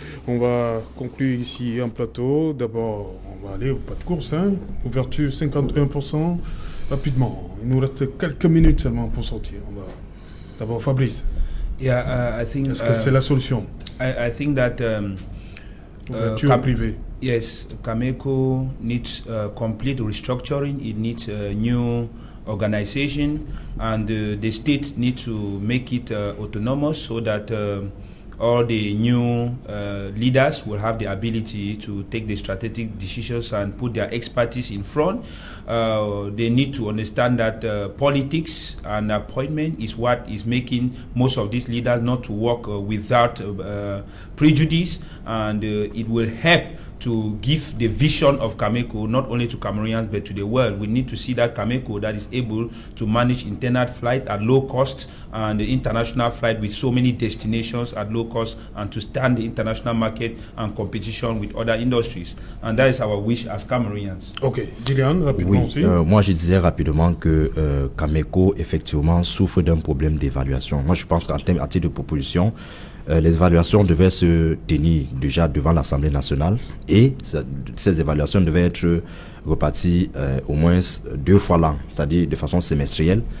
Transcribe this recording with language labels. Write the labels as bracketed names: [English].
[French] On va conclure ici en plateau. D'abord, on va aller au pas de course. Ouverture 51%. Rapidement. Il nous reste quelques minutes seulement pour sortir. D'abord, Fabrice. [English] Yeah, I think. [French] Est-ce que c'est la solution? [English] I think that [French] privée. [English] Yes, Cameco needs complete restructuring. It needs a new organization, and the state needs to make it autonomous so that all the new leaders will have the ability to take the strategic decisions and put their expertise in front. They need to understand that politics and appointment is what is making most of these leaders not to work without prejudice, and it will help to give the vision of Cameco not only to Cameroonians but to the world. We need to see that Cameco that is able to manage internal flight at low cost and the international flight with so many destinations at low cost, and to stand the international market and competition with other industries. And that is our wish as Cameroonians. [French] Ok, Gillian, rapidement aussi. Moi je disais rapidement que Cameco effectivement souffre d'un problème d'évaluation. Moi je pense qu'en termes à titre de proposition, les évaluations devaient se tenir déjà devant l'Assemblée nationale, et ces évaluations devaient être reparties au moins 2 fois l'an, c'est-à-dire de façon semestrielle.